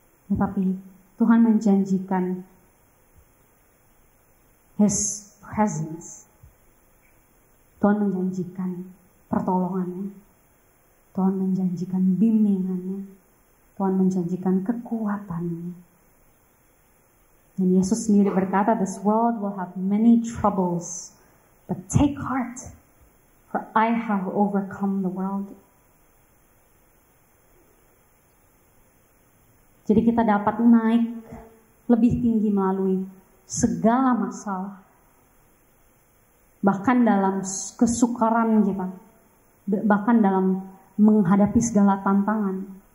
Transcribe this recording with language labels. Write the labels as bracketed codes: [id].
[id] Tetapi Tuhan menjanjikan [en] His presence. [id] Tuhan menjanjikan pertolongannya. Tuhan menjanjikan bimbingannya. Tuhan menjanjikan kekuatannya. Dan Yesus sendiri berkata, [en] "This world will have many troubles, but take heart, for I have overcome the world." [id] Jadi kita dapat naik lebih tinggi melalui segala masalah. Bahkan dalam kesukaran kita. Bahkan dalam menghadapi segala tantangan.